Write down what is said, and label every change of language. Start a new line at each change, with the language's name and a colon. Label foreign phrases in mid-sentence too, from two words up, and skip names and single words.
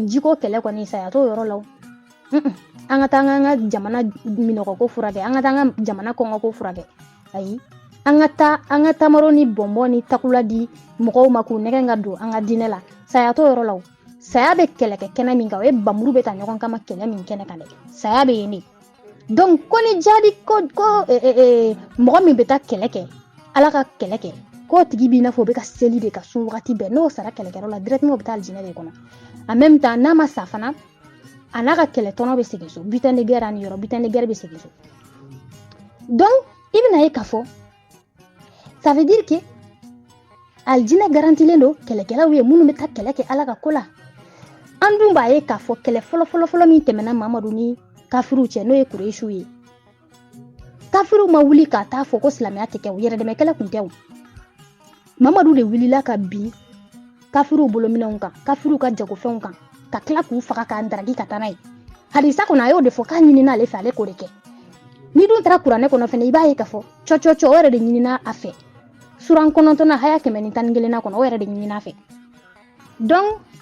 Bambara: jiko kɛlɛ kɔni saya t'o yɔrɔ la o an ka taa an ka jamana minɔgɔko furakɛ an ka taa an ka jamana kɔngɔko furakɛ ayi an ka tamaro ni bɔnbɔn ni takula di mɔgɔw ma k'u nɛgɛn ka don an ka diinɛ la saya t'o yɔrɔ la o saya bɛ kɛlɛ kɛ kɛnɛ min kan o ye bamuru bɛ ta ɲɔgɔn kama kɛlɛ min kɛnɛ kan dɛ saya bɛ yen de donc ko ni jadi ko mɔgɔ min bɛ taa kɛlɛ kɛ ala ka kɛlɛ kɛ k'o tigi b'i n'a fɔ o bɛ ka seli de ka sun wagati bɛɛ n'o sara kɛlɛkɛyɔrɔ la directement o bɛ taa aljinɛ de kɔnɔ
French: en même
Bambara: temps n'a ma sa fana a n'a ka kɛlɛtɔnɔ bɛ segin so
French: butin de guerre
Bambara: ani yɔrɔ
French: butin de guerre
Bambara: bɛ segin so donc i bɛna ye k'a fɔ
French: ça veut dire que
Bambara: aljinɛ garantilen don kɛlɛkɛlaw ye minnu bɛ taa kɛlɛ kɛ ala ka ko la an dun b'a ye k'a fɔ kɛlɛ fɔlɔ min tɛmɛna mamadu ni kafiriw cɛ n'o ye kureisiw ye kafiriw ma wuli k'a taa fɔ ko silamɛya tɛ kɛ o yɛrɛdɛmɛ kɛlɛ tun tɛ o mamadu de wulila ka bin kafiriw bolominɛnw kan kafiriw ka jagofɛnw kan ka tila k'u faga k'a daraki ka taa n'a ye hadisa kɔnɔ a y'o de fɔ k'a ɲinina ale fɛ ale k'o de kɛ ni dun taara kuranɛ kɔnɔ fɛnɛ i b'a ye k'a fɔ cɔcɔcɔ o yɛrɛ de ɲinina a fɛ suran 9 haya 111 kɔnɔ o yɛrɛ de ɲinina a fɛ donc